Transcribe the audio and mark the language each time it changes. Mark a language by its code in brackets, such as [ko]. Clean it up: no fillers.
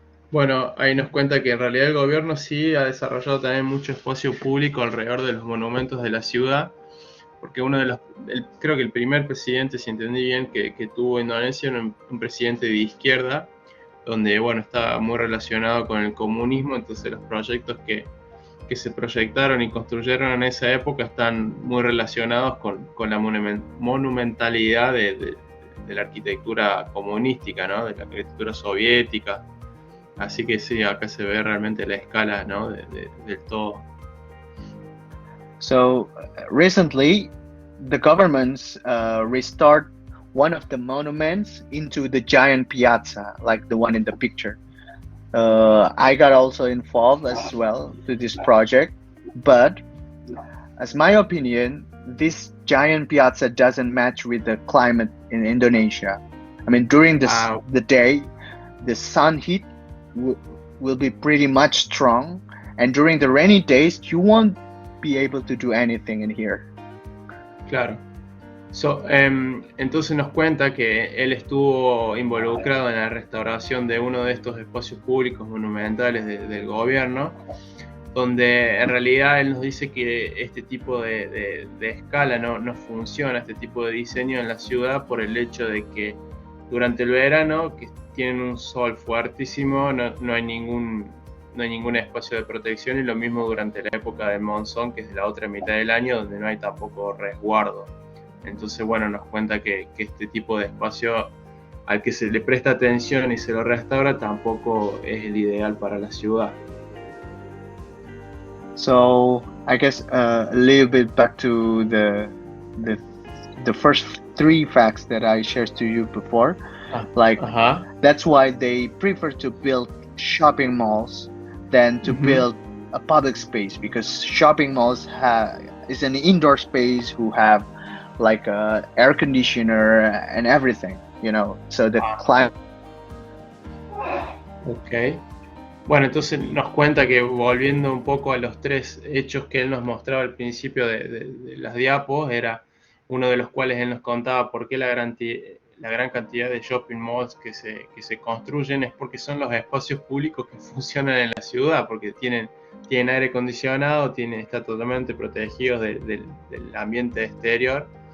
[es] Bueno, ahí nos cuenta que en realidad el gobierno sí ha desarrollado también mucho espacio público alrededor de los monumentos de la ciudad, porque creo que el primer presidente, si entendí bien, que tuvo Indonesia era un presidente de izquierda, donde bueno, estaba muy relacionado con el comunismo, entonces los proyectos que se proyectaron y construyeron en esa época están muy relacionados con la monumentalidad de la arquitectura comunística, ¿no? De la arquitectura soviética. Así que sí, acá se ve realmente la escala, ¿no? del todo. [en] So recently, the governments restored one of the monuments into the giant piazza, like the one in the picture. I got also involved as well to this project, but as my opinion, this giant piazza doesn't match with the climate in Indonesia. I mean, during the day, the sun heat will be pretty much strong, and during the rainy days, you won't be able to do anything in here. [es] Claro. Entonces nos cuenta que él estuvo involucrado en la restauración de uno de estos espacios públicos monumentales del gobierno, donde en realidad él nos dice que este tipo de escala no funciona, este tipo de diseño en la ciudad, por el hecho de que durante el verano, que tienen un sol fuertísimo, no hay ningún espacio de protección, y lo mismo durante la época del monzón, que es de la otra mitad del año, donde no hay tampoco resguardo. Entonces, bueno, nos cuenta que este tipo de espacio al que se le presta atención y se lo restaura tampoco es el ideal para la ciudad. [en] So I guess a little bit back to the first 3 facts that I shared to you before. That's why they prefer to build shopping malls than to build a public space, because shopping malls is an indoor space who have like a air conditioner and everything, you know, so the climate. Ok. [es] Bueno, entonces nos cuenta que, volviendo un poco a los 3 hechos que él nos mostraba al principio de las diapos, era uno de los cuales él nos contaba por qué la gran cantidad de shopping malls que se construyen es porque son los espacios públicos que funcionan en la ciudad, porque tienen aire acondicionado, están totalmente protegidos del ambiente exterior.